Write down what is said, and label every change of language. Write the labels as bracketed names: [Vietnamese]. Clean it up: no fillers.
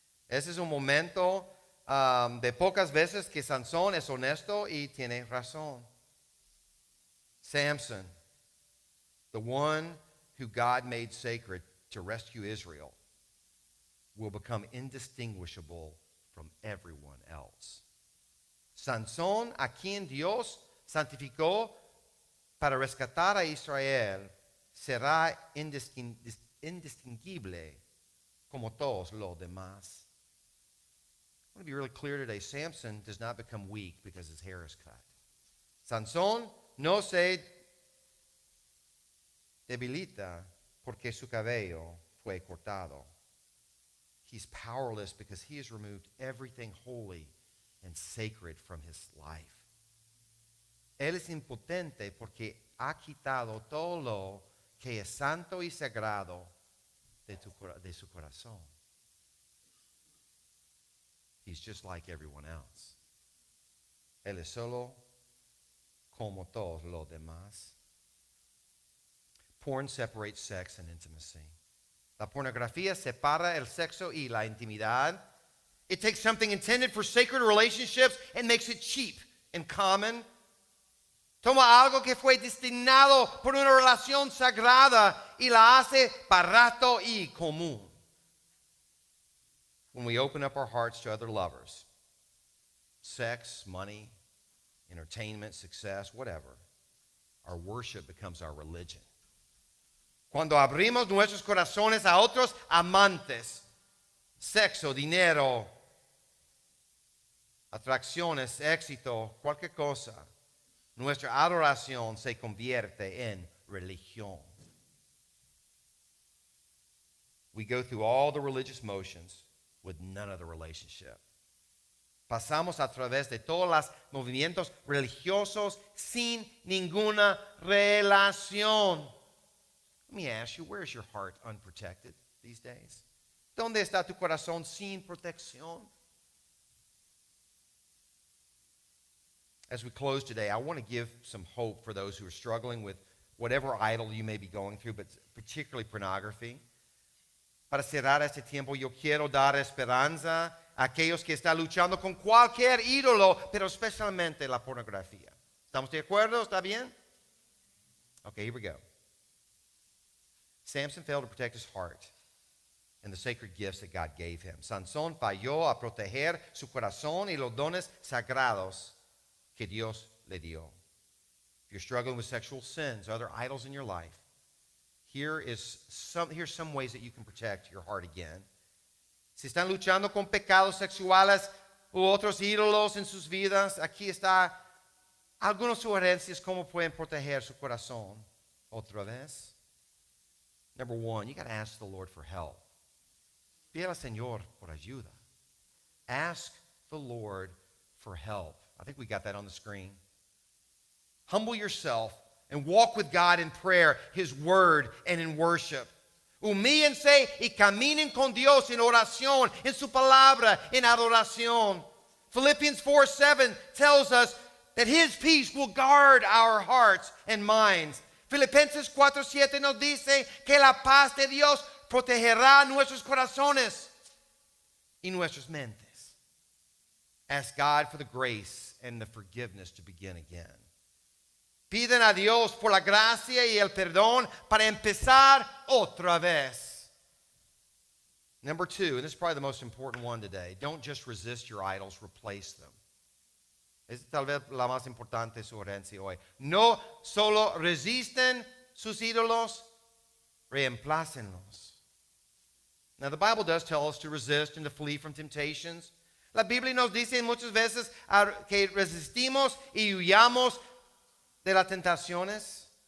[Spanish] Ese es un momento de pocas veces que Sansón es honesto y tiene razón. [English] Samson, the one who God made sacred to rescue Israel, will become indistinguishable from everyone else. [Spanish] Sansón, a quien Dios santificó para rescatar a Israel, será indistinguible como todos los demás. [English] I want to be really clear today. Samson does not become weak because his hair is cut. [Spanish] Sansón no se debilita porque su cabello fue cortado. [English] He's powerless because he has removed everything holy and sacred from his life. [Spanish] Él es impotente porque ha quitado todo lo que es santo y sagrado de su corazón. [English] He's just like everyone else. [Spanish] Él es solo como todos los demás. [English] Porn separates sex and intimacy. [Spanish] La pornografía separa el sexo y la intimidad. [English] It takes something intended for sacred relationships and makes it cheap and common. [Spanish] Toma algo que fue destinado por una relación sagrada y la hace barato y común. [English] When we open up our hearts to other lovers, sex, money, entertainment, success, whatever, our worship becomes our religion. [Spanish] Cuando abrimos nuestros corazones a otros amantes, sexo, dinero, atracciones, éxito, cualquier cosa, nuestra adoración se convierte en religión. [English] We go through all the religious motions with none of the relationship. [Spanish] Pasamos a través de todos los movimientos religiosos sin ninguna relación. [English] Let me ask you, where is your heart unprotected these days? [Spanish] ¿Dónde está tu corazón sin protección? [English] As we close today, I want to give some hope for those who are struggling with whatever idol you may be going through, but particularly pornography. [Spanish] Para cerrar este tiempo, yo quiero dar esperanza a aquellos que están luchando con cualquier ídolo, pero especialmente la pornografía. ¿Estamos de acuerdo? ¿Está bien? [English] Okay, here we go. Samson failed to protect his heart and the sacred gifts that God gave him. [Spanish] Sansón falló a proteger su corazón y los dones sagrados que Dios le dio. [English] If you're struggling with sexual sins, other idols in your life, here's some ways that you can protect your heart again. [Spanish] Si están luchando con pecados sexuales u otros ídolos en sus vidas, aquí está algunas sugerencias cómo pueden proteger su corazón otra vez. [English] Number one, you got to ask the Lord for help. [Spanish] Pide al Señor por ayuda. [English] Ask the Lord for help. I think we got that on the screen. Humble yourself and walk with God in prayer, His Word, and in worship. [Spanish] Humíllense y caminen con Dios en oración, en su palabra, en adoración. [English] Philippians 4:7 tells us that His peace will guard our hearts and minds. [Spanish] Filipenses 4:7 nos dice que la paz de Dios protegerá nuestros corazones y nuestras mentes. [English] Ask God for the grace and the forgiveness to begin again. [Spanish] Piden a Dios por la gracia y el perdón para empezar otra vez. [English] Number 2, and this is probably the most important one today. Don't just resist your idols, replace them. [Spanish] Es tal vez la más importante sugerencia hoy. No solo resisten sus ídolos, reemplácenlos. [English] Now the Bible does tell us to resist and to flee from temptations. [Spanish] La Biblia nos dice muchas veces que resistimos y huyamos de las tentaciones.